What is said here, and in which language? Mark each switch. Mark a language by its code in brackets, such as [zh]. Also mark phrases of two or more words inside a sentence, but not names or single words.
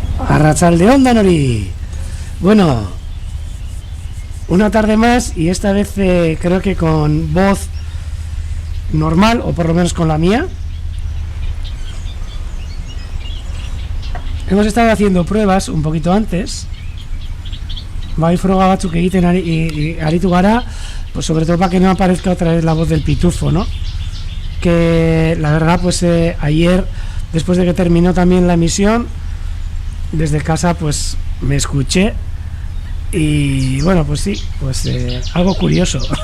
[eu] Arratsaldeon Danori. [es] Bueno, una tarde más y esta vez creo que con voz normal, o por lo menos con la mía. Hemos estado haciendo pruebas un poquito antes. [eu] Bai froga batzuk egiten aritu gara, [es] pues sobre todo para que no aparezca otra vez la voz del pitufo, ¿no? Que la verdad, pues ayer, después de que terminó también la emisión, desde casa pues me escuché y bueno, pues sí, pues algo curioso.